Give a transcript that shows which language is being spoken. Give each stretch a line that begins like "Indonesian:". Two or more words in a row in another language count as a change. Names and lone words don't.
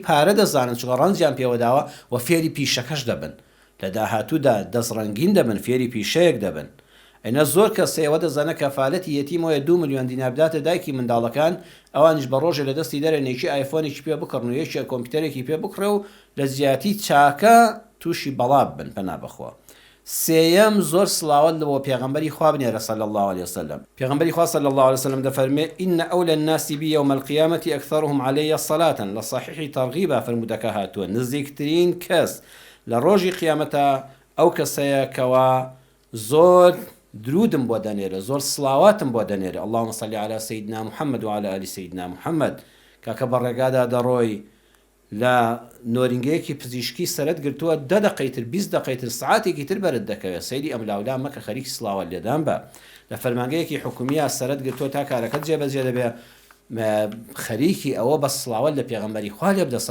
Central Kurdish: پارە دەزانن چکە ڕەنجیان پێوەداوە و فێری پیشەکەش دەبن لە داهاتوودا دەستڕەنگین دەبن فێری پیشەیەک دەبن ئەینە زۆر کەس ئێوە دەزانە کەفالەتی یەتیمەوەی 2 ملیۆن دینار بداتە دایکی منداڵەکان ئەوانیش بە ڕۆژێ لە دەستی دەرێنێکی ئایفۆنێکی پێ بکڕن و یەکێک کۆمپیوتەرێکی پێ بکڕێ و لە زیاتی چاکە تووشی بەڵاب بن پەنا بەخوا سێیەم زۆر سڵاوت لەوە پێغەمبەری خوا بنێرە
Arabic: صلی الله عليه وسلم
Central Kurdish: پێغەمبەری خوا
Arabic: صلی الله عليه وسلم
Central Kurdish: دەفەرمێ
Arabic: إن أولى الناس بي يوم القيامة أكثرهم علي صلاة
Central Kurdish: لە صحیحی تەرغیبە فەرموودەکە هاتووە نزیکترین کەس لە ڕۆژی قیامەتە ئەو کەسەیە کەوا زۆر درودم بۆ دەنێرە زۆر سڵاواتم بۆ دەنێرە
Arabic: اللهم صل على سيدنا محمد وعلى آل سيدنا محمد
Central Kurdish: کاکە بەڕێگادا دەڕۆی لە نۆرینگەیەکی پزیشکی سەرت گرتووە 10 دقەیتر 20 دقەیتر سعاتێکی تر بەرت دەکەوێت سەیری ئەم لاولا مەکە خەریکی سڵاوات لێدان بە لە فەرمانگەیەکی حکومیە سەرت گرتووە تا کارەکەت جێبەجێ دەبێ خەریکی ئەوە بە سڵاوات لە پێغەمبەری خوا لێ بدە